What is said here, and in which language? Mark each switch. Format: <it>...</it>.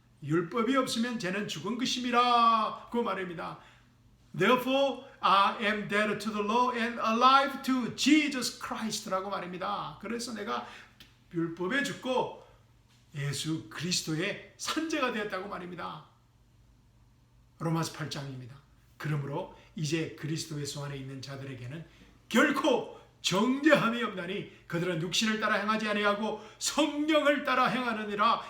<ko>율법이 없으면 죄는 죽은 것임이라 그 말입니다.</ko> <en>Therefore I am dead to the law and alive to Jesus Christ</en> <ko>라고 말입니다. 그래서 내가 율법에 죽고 예수 그리스도의 산재가 되었다고 말입니다. 로마서 8장입니다. 그러므로 이제 그리스도 예수 안에 있는 자들에게는 결코 정죄함이 없나니 그들은 육신을 따라 행하지 아니하고 성령을 따라 행하느니라.</ko>